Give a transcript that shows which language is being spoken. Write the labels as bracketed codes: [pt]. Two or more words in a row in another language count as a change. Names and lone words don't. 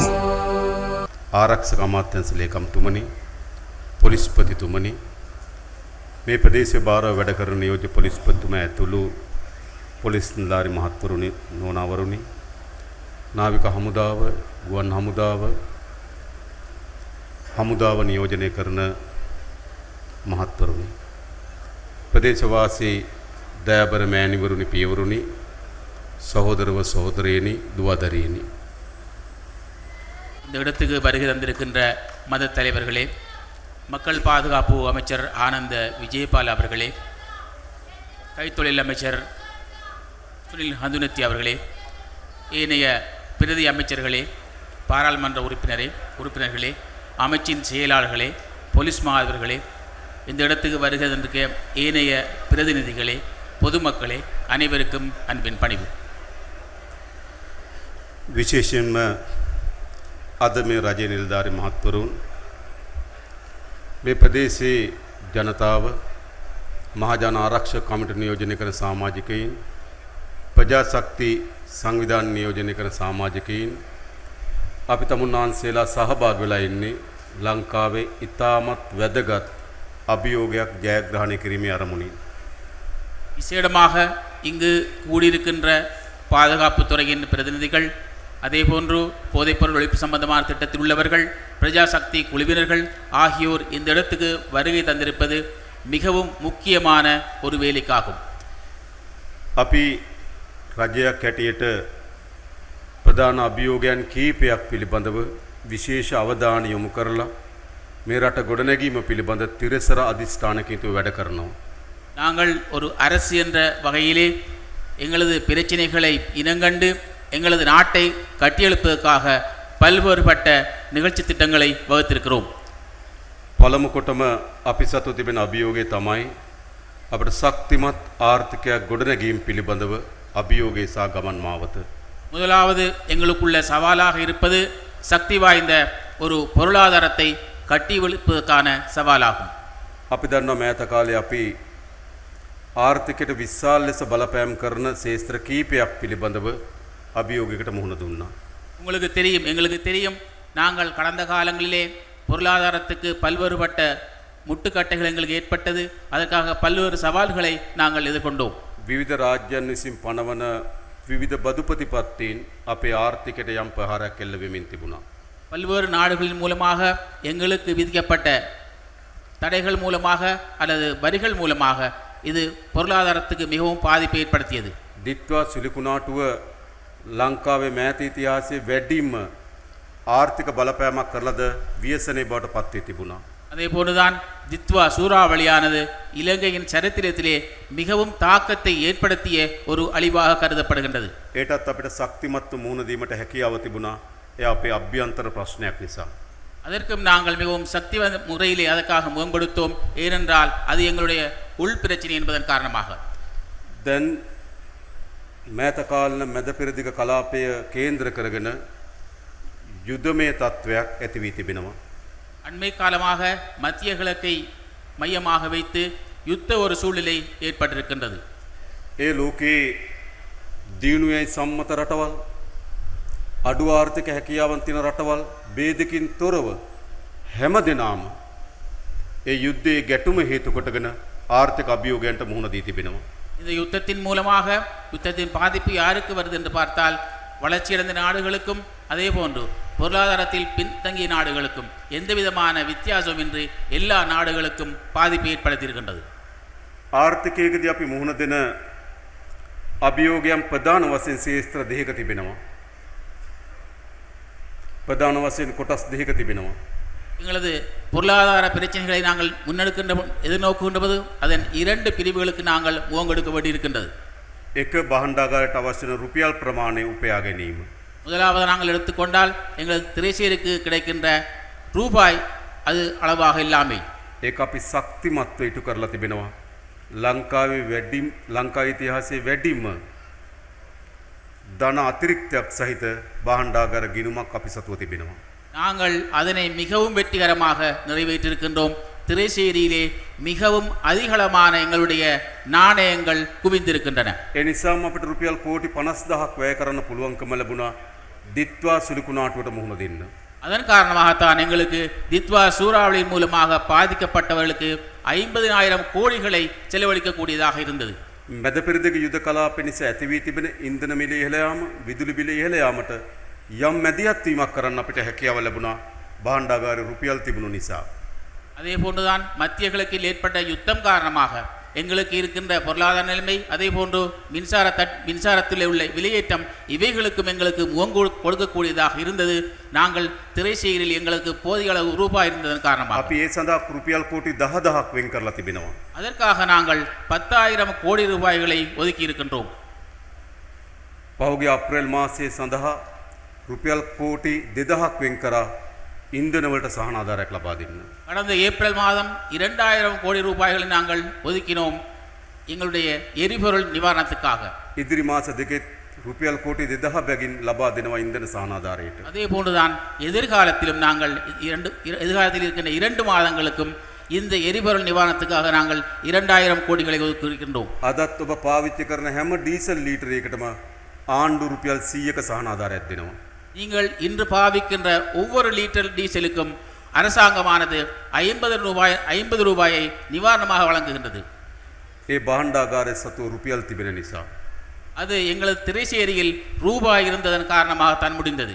[si] ආරක්ෂක අමාත්‍යාංශ ලේකම්තුමනි, පොලිස්පතිතුමනි, මේ ප්‍රදේශයේ භාරව වැඩ කරන නියෝජ්‍ය පොලිස්පතිතුමා ඇතුළු පොලිස් නිලධාරි මහත්වරුනි, නෝනාවරුනි, නාවික හමුදාව, ගුවන් හමුදාව නියෝජනය කරන මහත්වරුනි, ප්‍රදේශවාසී දයාබර මෑණිවරුනි, පියවරුනි, சகோதரவ சகோதரியனி, துவாதரியனி, [ta] இந்த இடத்துக்கு வருகை தந்திருக்கின்ற மத தலைவர்களே, மக்கள் பாதுகாப்பு அமைச்சர் ஆனந்த விஜயபால் அவர்களே, கைத்தொழில் அமைச்சர் சுனில் ஹந்துனத்தி அவர்களே, ஏனைய பிரதி அமைச்சர்களே, பாராளுமன்ற உறுப்பினர்களே, அமைச்சின் செயலாளர்களே, போலீஸ் மாதிவர்களே, இந்த இடத்துக்கு வருகை தந்திருக்க ஏனைய பிரதிநிதிகளே, பொதுமக்களே, அனைவருக்கும் அன்பின் பணிவு. [si] විශේෂයෙන්ම අද මේ රජයේ නිලධාරි මහත්වරුන්, මේ ප්‍රදේශයේ ජනතාව, මහජන ආරක්ෂක කමිටු නියෝජනය කරන සමාජිකයින්, ප්‍රජාශක්ති සංවිධාන නියෝජනය කරන සමාජිකයින්, අපි තමුන්නාන්සේලා සහභාගී වෙලා ඉන්නේ ලංකාවේ ඉතාමත් වැදගත් අභියෝගයක් ජයග්‍රහණය කිරීමේ අරමුණින්. [ta] விசேடமாக இங்கு கூடியிருக்கின்ற பாதுகாப்புத்துறையின் பிரதிநிதிகள், அதேபோன்று போதைப்பொருள் ஒழிப்பு சம்பந்தமான திட்டத்தில் உள்ளவர்கள், பிரஜாசக்தி குழுவினர்கள் ஆகியோர் இந்த இடத்துக்கு வருகை தந்திருப்பது மிகவும் முக்கியமான ஒரு வேலைக்காகும். [si] අපි රජයක් හැටියට ප්‍රධාන අභියෝගයන් කීපයක් පිළිබඳව විශේෂ අවධානය යොමු කරලා මේ රට ගොඩනැගීම පිළිබඳ තිරසර අධිෂ්ඨානකින් වැඩ කරනවා. [ta] நாங்கள் ஒரு அரசு என்ற வகையிலே எங்களது பிரச்சனைகளை இனங்கண்டு எங்களது நாட்டை கட்டியெழுப்பதற்காக பல்வேறுபட்ட நிகழ்ச்சி திட்டங்களை வகுத்திருக்கிறோம். [si] පළමු කොටම අපි සතු තිබෙන අභියෝගය තමයි අපට ශක්තිමත් ආර්ථිකයක් ගොඩනැගීම පිළිබඳව අභියෝගය සහ ගමන් මාවත. [ta] முதலாவது எங்களுக்குள்ள சவாலாக இருப்பது சக்தி வாய்ந்த ஒரு பொருளாதாரத்தை கட்டியெழுப்பதற்கான சவாலாகும். [si] අපි දන්නවා මෑත කාලේ අපි ආර්ථිකයට විශාල ලෙස බලපෑම් කරන ශේත්‍ර කීපයක් පිළිබඳව අභියෝගයකට මුහුණ දුන්නා. [ta] உங்களுக்கு தெரியும், எங்களுக்கு தெரியும், நாங்கள் கடந்த காலங்களிலே பொருளாதாரத்துக்கு பல்வேறுபட்ட முட்டுக்கட்டைகள் எங்களுக்கு ஏற்பட்டது. அதற்காக பல்வேறு சவால்களை நாங்கள் எதிர்கொண்டோம். [si] විවිධ රාජ්‍යයන් විසින් පනවන විවිධ බදු ප්‍රතිපත්තීන් අපේ ආර්ථිකයට යම් ප්‍රහාරයක් එල්ල වෙමින් තිබුණා. [ta] பல்வேறு நாடுகளின் மூலமாக எங்களுக்கு விதிக்கப்பட்ட தடைகள் மூலமாக அல்லது வரிகள் மூலமாக இது பொருளாதாரத்துக்கு மிகவும் பாதிப்பை ஏற்படுத்தியது. [si] දිත්වා සිලිකුණාටුව ලංකාවේ මෑත ඉතිහාසයේ වැඩිම ආර්ථික බලපෑමක් කරලද ව්‍යසනයේ බවට පත් වී තිබුණා. [ta] அதே போன்றுதான் தித்வா சூறாவளியானது இலங்கையின் சரித்திரத்திலே மிகவும் தாக்கத்தை ஏற்படுத்திய ஒரு அழிவாக கருதப்படுகின்றது. [si] ඒටත් අපිට ශක්තිමත්ව මුහුණ දීමට හැකියාව තිබුණා. ඒ අපේ අභ්‍යන්තර ප්‍රශ්නයක් නිසා. [ta] அதற்கும் நாங்கள் மிகவும் சக்திவாய்ந்த முறையிலே அதற்காக முகம் கொடுத்தோம். ஏனென்றால் அது எங்களுடைய உள் பிரச்சனை என்பதன் காரணமாக. [si] දැන් මෑත කාලන මැද පෙරදිග කලාපය කේන්ද්‍ර කරගෙන යුදමය තත්ත්වයක් ඇති වී තිබෙනවා. [ta] அண்மை காலமாக மத்திய கிழக்கை மையமாக வைத்து யுத்த ஒரு சூழ்நிலை ஏற்பட்டிருக்கின்றது. [si] ඒ ලෝකයේ දියුණුවයි සම්මත රටවල්, අඩු ආර්ථික හැකියාවන් තියෙන රටවල් ભેදකින් තොරව හැම දෙනාම ඒ යුද්ධයේ ගැටුම හේතු කොටගෙන ආර්ථික අභියෝගයන්ට මුහුණ දී තිබෙනවා. [ta] இந்த யுத்தத்தின் மூலமாக யுத்தத்தின் பாதிப்பு யாருக்கு வருது என்று பார்த்தால் வளர்ச்சியடைந்த நாடுகளுக்கும் அதே போன்று பொருளாதாரத்தில் பின்தங்கிய நாடுகளுக்கும் எந்த விதமான வித்தியாசமின்றி எல்லா நாடுகளுக்கும் பாதிப்பை ஏற்படுத்தியிருக்கின்றது. [si] ආර්ථිකයකදී අපි මුහුණ දෙන අභියෝගයන් ප්‍රධාන වශයෙන් ශේත්‍ර දෙකක තිබෙනවා. ප්‍රධාන වශයෙන් කොටස් දෙකක තිබෙනවා. [ta] எங்களது பொருளாதார பிரச்சனைகளை நாங்கள் எதிர்நோக்குகின்ற போது அதன் 2 பிரிவுகளுக்கு நாங்கள் முகங்கொடுக்க வேண்டியிருக்கின்றது. [si] එක බහණ්ඩාගාරයට අවශ්‍ය වන රුපියල් ප්‍රමාණය උපයා ගැනීම. [ta] முதலாவது நாங்கள் எடுத்துக்கொண்டால் எங்கள் திரைசேருக்கு கிடைக்கின்ற ரூபாய் அது அளவாக இல்லாமை. [si] ඒක අපි ශක්තිමත්ව ඉටු කරලා තිබෙනවා. ලංකාවේ ලංකා ඉතිහාසයේ වැඩිම ධන අතිරික්තයක් සහිත භාණ්ඩාගාර ගිණුමක් අපි සතුව තිබෙනවා. [ta] நாங்கள் அதனை மிகவும் வெற்றிகரமாக நிறைவேற்றிருக்கின்றோம். திரைசேரியிலே மிகவும் அதிகளமான எங்களுடைய நாணயங்கள் குவிந்திருக்கின்றன. [si] ඒ නිසාම අපිට රුපියල් කෝටි 50000ක් වැය කරන්න පුළුවන්කම ලැබුණා දිත්වා සුළුකුණාටුවට මුහුණ දෙන්න. [ta] அதன் காரணமாகத்தான் எங்களுக்கு தித்வா சூறாவளியின் மூலமாக பாதிக்கப்பட்டவர்களுக்கு 50,000 கோடிகளை செலவழிக்கக்கூடியதாக இருந்தது. [si] මැද පෙරදිග යුද කලාපය නිසා ඇති වී තිබෙන ඉන්ධන මිල ඉහළ යාම, විදුලි බිල ඉහළ යාමට යම් මැදිහත් වීමක් කරන්න අපිට හැකියාව ලැබුණා භාණ්ඩාගාරේ රුපියල් තිබුණු නිසා. [ta] அதே போன்றுதான் மத்திய கிழக்கில் ஏற்பட்ட யுத்தம் காரணமாக எங்களுக்கு இருக்கின்ற பொருளாதார நிலைமை, அதே போன்று மின்சாரத்தில் உள்ள விலையேற்றம், இவைகளுக்கும் எங்களுக்கு முகம் கொடுக்கக்கூடியதாக இருந்தது. நாங்கள் திரைசேரியில் எங்களுக்கு போதிய அளவு ரூபாய் இருந்ததன் காரணமாக [si] අපි ඒ සඳහා රුපියල් කෝටි 10,000ක් වෙන් කරලා තිබෙනවා. [ta] அதற்காக நாங்கள் 10,000 கோடி ரூபாய்களை ஒதுக்கி இருக்கின்றோம். [si] පහුගිය අප්‍රේල් මාසයේ සඳහා රුපියල් කෝටි 2,000ක් වෙන් කරා ඉන්ධන වලට සහනාධාරයක් ලබා දෙන්න. [ta] கடந்த ஏப்ரல் மாதம் 2,000 கோடி ரூபாய்களை நாங்கள் ஒதுக்கினோம் எங்களுடைய எரிபொருள் நிவாரணத்துக்காக. [si] ඉදිරි මාස දෙකෙත් රුපියල් කෝටි 2,000 බැගින් ලබා දෙනවා ඉන්ධන සහනාධාරයට. [ta] அதே போன்றுதான் எதிர்காலத்திலும் நாங்கள் எதிர்காலத்தில் இருக்கின்ற 2 மாதங்களுக்கும் இந்த எரிபொருள் நிவாரணத்துக்காக நாங்கள் 2,000 கோடிகளை ஒதுக்கியிருக்கின்றோம். [si] අදත් ඔබ පාවිච්චි කරන හැම ඩීසල් ලීටරයකටම ආණ්ඩු රුපියල් 100ක සහනාධාරයක් දෙනවා. [ta] நீங்கள் இன்று பாவிக்கின்ற ஒவ்வொரு லிட்டர் டீசலுக்கும் அரசாங்கமானது 50 ரூபாயை நிவாரணமாக வழங்குகின்றது. [si] ඒ භාණ්ඩාගාරයේ සතුව රුපියල් තිබෙන නිසා [ta] அது எங்களது திரைசேரியில் ரூபாய் இருந்ததன் காரணமாகத்தான் முடிந்தது.